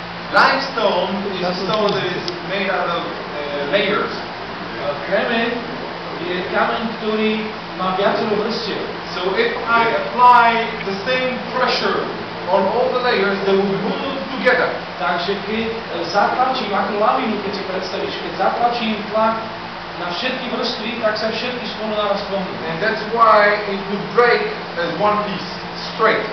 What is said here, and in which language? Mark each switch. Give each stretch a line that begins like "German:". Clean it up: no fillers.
English: Limestone is a stone that is made out of layers.
Slovak: Kremeň je kameň, ktorý má viacero vrstiev.
English: So if I apply the same pressure on all the layers, they will move together.
Slovak: Takže keď zatlačím, ako lavínu, keď si predstavíš, keď zatlačím tlak na všetky vrstvy, tak sa všetky spolu naraz pomnú.
English: And that's why it would break as one piece, straight,